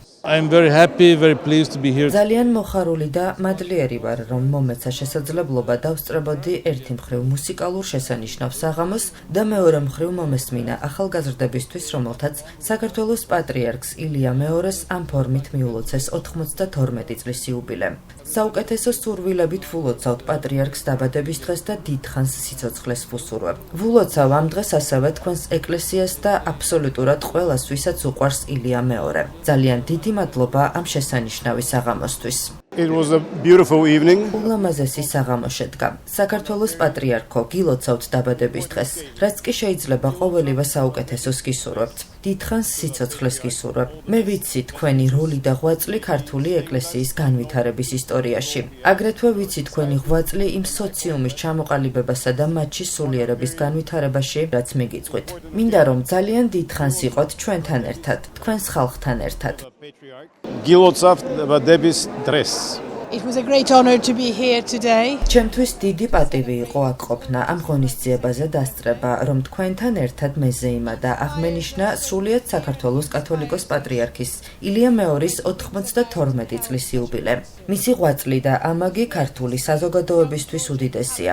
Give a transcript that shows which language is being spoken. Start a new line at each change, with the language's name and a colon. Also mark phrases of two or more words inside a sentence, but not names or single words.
Georgian: ძალიან მოხარული და მადლიერი ვარ, რომ მომეცა შესაძლებლობა დავსწრებოდი ერთი მხრივ მუსიკალურ შესანიშნავ საღამოს და მეორე მხრივ მომესმინა ახალგაზრდებისთვის, რომელთაც საქართველოს პატრიარქს ილია მეორეს ამ ფორმით მიულოცეს 92 წლის იუბილე. საუკეთესო სურვილებით ვულოცავთ პატრიარქს დაბადების დღეს და დიდხანს სიცოცხლეს ვუსურვებ. ვულოცავ ამ დღეს ასევე თქვენს ეკლესიას და აბსოლუტურად ყველას, ვისაც უყვარს ილია მეორე. ძალიან დიდი მადლობა ამ შესანიშნავი საღამოსთვის.
English: It was a beautiful evening.
Georgian: ულამაზესი საღამო შედგა. საქართველოს პატრიარქო, გილოცავთ დაბადების დღეს, რაც კი შეიძლება ყოველივე საუკეთესოს გისურვებთ. დიდხანს სიცოცხლეს გისურვებთ. მე ვიცი თქვენი როლი და ღვაწლი ქართული ეკლესიის განვითარების ისტორიაში. აგრეთვე ვიცი თქვენი ღვაწლი იმ სოციუმის ჩამოყალიბებასა და მათში სულიერების განვითარებაში, რაც მიგიწვით. მინდა რომ ძალიან დიდხანს იყოთ ჩვენთან ერთად, თქვენს ხალხთან ერთად. გილოცავთ დაბადების დღეს.
English: It was a great honor to be here today.
Georgian: ჩემთვის დიდი პატივი იყო აქ ყოფნა, ამ ღონისძიებაზე დასწრება, რომ თქვენთან ერთად მეზე იმადა აღმენიშნა სრულიად საქართველოს კათოლიკოს პატრიარქის ილია მეორის 92 წლის იუბილე. მისი ღვაწლი და ამაგი ქართული საზოგადოებისთვის უდიდესია.